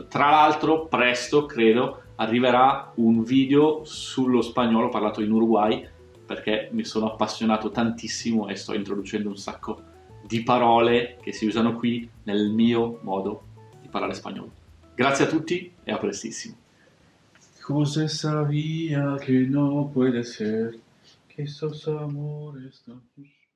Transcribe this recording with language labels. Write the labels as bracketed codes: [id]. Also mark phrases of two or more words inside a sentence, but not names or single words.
[it] Tra l'altro, presto, credo, arriverà un video sullo spagnolo parlato in Uruguay, perché mi sono appassionato tantissimo e sto introducendo un sacco di parole che si usano qui nel mio modo di parlare spagnolo. Grazie a tutti e a prestissimo. [es] José sabía que no puede ser que esos amores no...